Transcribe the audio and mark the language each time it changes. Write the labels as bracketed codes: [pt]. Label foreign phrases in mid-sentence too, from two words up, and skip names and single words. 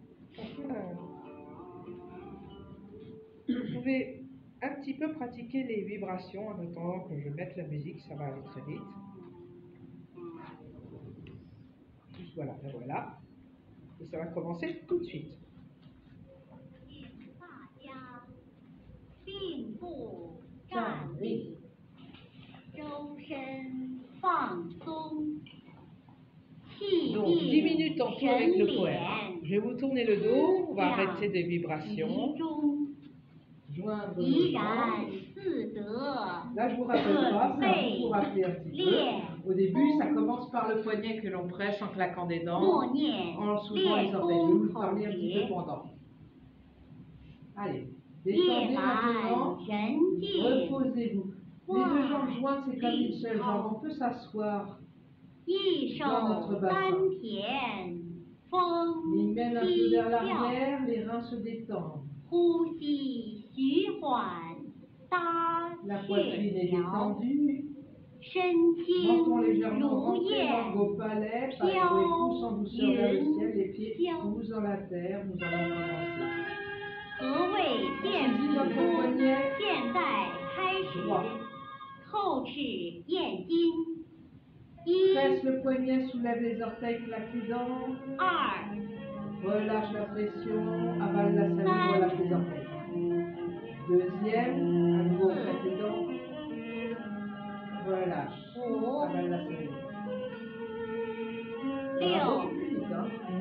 [fr] Vous pouvez un petit peu pratiquer les vibrations en attendant que je mette la musique, ça va aller très vite. Juste voilà, et voilà. Et ça va commencer tout de suite. [zh] 并步站立，周身放松，气 [fr] Donc 10 [zh] 定 [fr] minutes en tout [zh] 神 [fr] avec le poème. [zh] 敛， [fr] Je vais vous tourner le dos, on va [zh] 思 [fr] arrêter [zh] 想 [fr] des [zh] 集 [fr] vibrations, [zh] 中， [fr] joindre nos [zh] 怡然 [fr] jambes. [zh] 自得， [fr] Là, je vous rappelle pas, c'est un peu pour rappeler un petit peu. Lien. Au début, ça commence par le poignet que l'on presse en claquant des [zh] 默 [fr] dents, [zh] 念 [fr] en soulevant les [zh] 练 [fr] orteils. Je vais [zh] 功 [fr] vous [zh] 口 [fr] parler un petit peu [zh] 诀， [fr] pendant. Allez, [zh] 夜 [fr] détendez [zh] 满 [fr] maintenant, [zh] 人静， [fr] reposez-vous. Les deux jambes jointes, c'est comme une seule jambe. On peut s'asseoir. [zh] 一手 [fr] dans notre bassin. [zh] 丹田，风 [fr] Les mène un peu [zh] 息 [fr] vers [zh] 笑， [fr] l'arrière, les reins se détendent. [zh] 呼吸徐缓，搭 [fr] La [zh] 线 [fr] poitrine est [zh] 条， [fr] détendue. [zh] 身 [fr] Menton [zh] 轻 [fr] légèrement [zh] 如 [fr] rentré, [zh] 燕， [fr] langue au palais, pas [zh] Piao, [fr] trop et pouce en douceur vers le [zh] Yun, [fr] ciel, les pieds [zh] Piao. [fr] poussent dans la terre, nous allons avancer. [zh] 何谓健 [fr] Saisis [zh] 脾 [fr] notre [zh] 夫？ [fr] poignet [zh] 现在开始 [fr] droit. [zh] 透齿咽筋，一、 [fr] Presse le poignet, soulève les orteils, claque les dents. [zh] 二、 [fr] Relâche la pression, avale la salive, relâche les orteils. Deuxième, à nouveau, claque les dents. Relâche, avale la salive. Ça va beaucoup plus vite, hein.